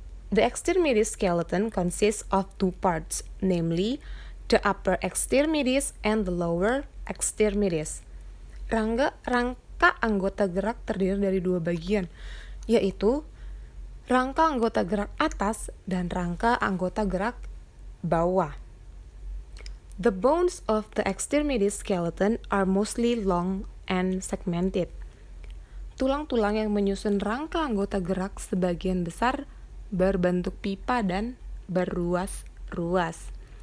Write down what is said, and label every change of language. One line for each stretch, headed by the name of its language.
English: The extremities skeleton consists of 2 parts, namely the upper extremities and the lower extremities.
Indonesian: Rangka anggota gerak terdiri dari 2 bagian, yaitu rangka anggota gerak atas dan rangka anggota gerak bawah.
English: The bones of the extremities skeleton are mostly long and segmented.
Indonesian: Tulang-tulang yang menyusun rangka anggota gerak sebagian besar berbentuk pipa dan berruas-ruas.